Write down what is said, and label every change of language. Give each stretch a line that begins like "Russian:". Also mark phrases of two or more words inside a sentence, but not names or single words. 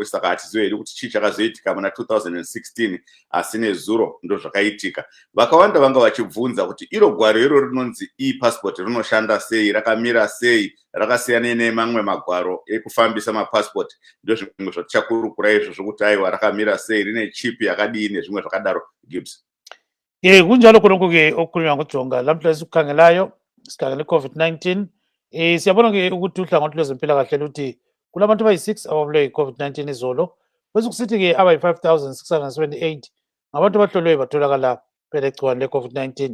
Shona: Saka hatizivi kuti chii chakazoitika muna 2016, asi nezuro ndo zvakaitika. Vakawanda vanga vachibvunza kuti iro gwaro irori rinonzi e-passport rinoshanda sei, rakamira sei, rakasiyana nemamwe magwaro ekufambisa mapassport. Ndo zvimwe zvatichakurukura izvo zvokuti aiwa rakamira sei, rine chip yakadii nezvimwe zvakadaro. Gibbs.
North Ndebele: Kunjalo khonokho-ke okukhulunywa nguJonga. Lamhla esikhangelayo sikhangele COVID-19. Siyabona-ke ukuthi uhlangothi lwezempilakahle luthi kulabantu abayi-6 ababulawe yi-COVID-19 izolo, bese kusithi-ke abayi-5,678 ngabantu abahlolwe batholakala belegciwane le-COVID-19.